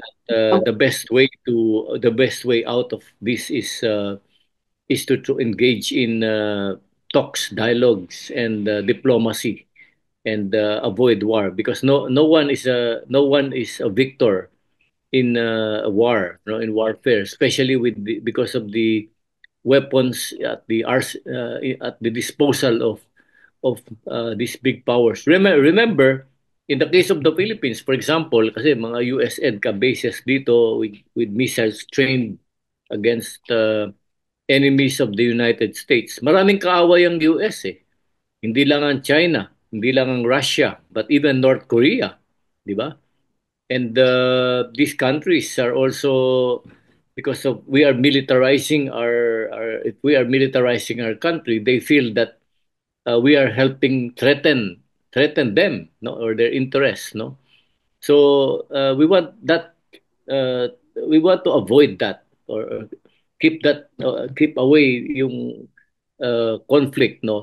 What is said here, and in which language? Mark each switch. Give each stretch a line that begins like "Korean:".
English: that the best way out of this is to engage in talks, dialogues, and diplomacy, and avoid war, because no one is a victor in a war, in warfare, especially because of the weapons at the disposal of these big powers. Remember, in the case of the Philippines, for example, kasi mga US EDCA bases dito with missiles trained against enemies of the United States.
Filipino: Maraming kaaway ang US Hindi lang ang China, hindi lang ang Russia,
English: but even North Korea,
Filipino: di ba?
English: And these countries are also, because of we are militarizing our if we are militarizing our country, they feel that we are helping threaten them, no, or their interests, no. So we want that we want to avoid that, or keep away yung conflict, no.